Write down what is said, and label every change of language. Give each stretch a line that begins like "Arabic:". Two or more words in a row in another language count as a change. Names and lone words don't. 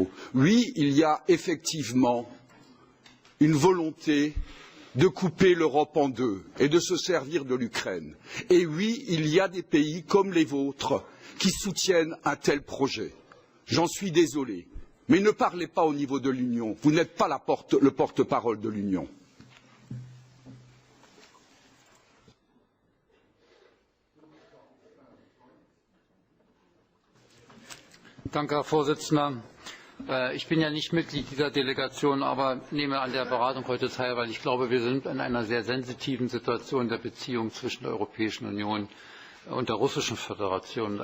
French: Oui, il y a effectivement une volonté de couper l'Europe en deux et de se servir de l'Ukraine. Et oui, il y a des pays comme les vôtres qui soutiennent un tel projet. J'en suis désolé. Mais ne parlez pas au niveau de l'Union. Vous n'êtes pas le porte-parole de l'Union.
German: Danke, Herr Vorsitzender. Ich bin ja nicht Mitglied dieser Delegation, aber nehme an der Beratung heute teil, weil ich glaube, wir sind in einer sehr sensitiven Situation der Beziehung zwischen der Europäischen Union und der Russischen Föderation.